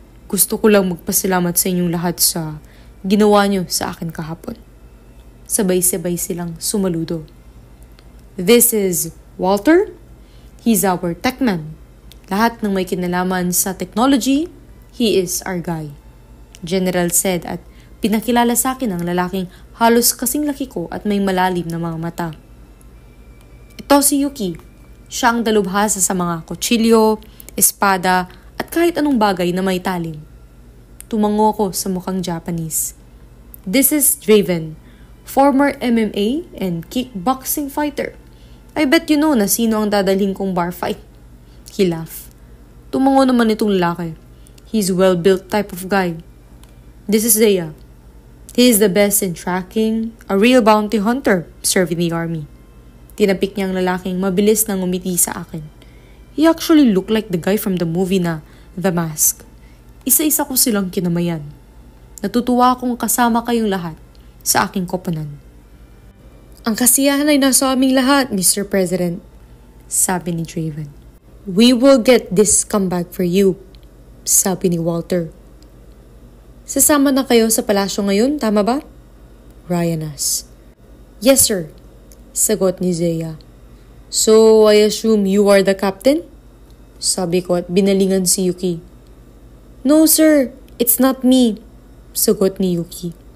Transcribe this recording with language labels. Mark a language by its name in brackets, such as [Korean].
[Filipino] Gusto ko lang magpasalamat sa inyong lahat sa ginawa nyo sa akin kahapon. Sabay-sabay silang sumaludo. [English] This is Walter. He's our techman. [Filipino] Lahat ng may kinalaman sa technology, [English] he is our guy. General said [Filipino] at pinakilala sa akin ang lalaking halos kasing laki ko at may malalim na mga mata. Ito si Yuki. Siya ang dalubhasa sa mga kutsilyo, espada at kahit anong bagay na may talim. Tumango ko sa mukhang Japanese. [English] This is Draven, former MMA and kickboxing fighter. I bet you know [Filipino] na sino ang dadalhin kong [English] bar fight. He laughed. [Filipino] Tumango naman itong lalaki. [English] He's well-built type of guy. This is Zaya. He is the best in tracking, a real bounty hunter serving the army. [Filipino] Tinapik niyang lalaking mabilis nang umiti sa akin. [English] He actually looked like the guy from the movie na The Mask. [Filipino] Isa-isa ko silang kinamayan. Natutuwa akong kasama kayong lahat sa aking koponan. Ang kasiyahan ay nasa aming lahat, Mr. President, sabi ni Draven. [English] We will get this comeback for you, [Filipino] sabi ni Walter. Sasama na kayo sa palasyo ngayon, tama ba? [English] Ryan asked. Yes, sir, [Filipino] sagot ni Zaya. [English] So, I assume you are the captain? [Filipino] Sabi ko at binalingan si Yuki. [English] No, sir, it's not me, [Filipino] sagot ni Yuki.